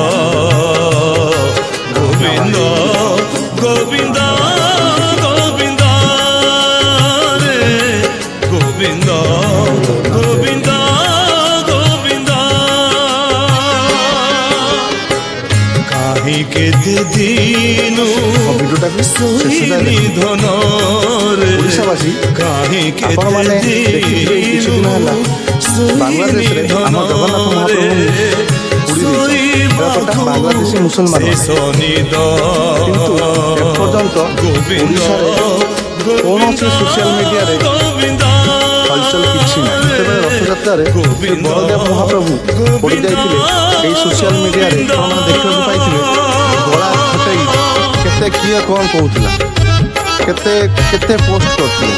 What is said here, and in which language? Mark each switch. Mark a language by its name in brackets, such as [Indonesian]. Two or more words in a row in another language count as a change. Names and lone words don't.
[Odia] ଗୋବିନ୍ଦ ଗୋବିନ୍ଦ ଗୋବିନ୍ଦ ରେ ଗୋବିନ୍ଦ ଗୋବିନ୍ଦ ଗୋବିନ୍ଦ କାହିଁ କେତେ ଦିନୁ ନିଧନ ରେ କାହିଁ କେତେ ଦିନୁ নিধন রে কাহি কেতে দিনু বাংলাদেশে ଆମ ଜଗନ୍ନାଥ ମହାପ୍ରଭୁ ବାଂଲାଦେଶୀ ମୁସଲମାନ କିନ୍ତୁ ଏପର୍ଯ୍ୟନ୍ତ ଓଡ଼ିଶାରେ କୌଣସି ସୋସିଆଲ ମିଡ଼ିଆରେ ହଲଚଲ କିଛି ନାହିଁ। ଯେତେବେଳେ ରଥଯାତ୍ରାରେ ବଳଦେବ ମହାପ୍ରଭୁ ପଡ଼ି ଯାଇଥିଲେ ଏହି ସୋସିଆଲ ମିଡ଼ିଆରେ ଆପଣମାନେ ଦେଖିବାକୁ ପାଇଥିବେ ଗଳା ଫଟେଇ କେତେ କିଏ କ'ଣ କହୁଥିଲା, କେତେ କେତେ ପୋଷ୍ଟ କରୁଥିଲେ।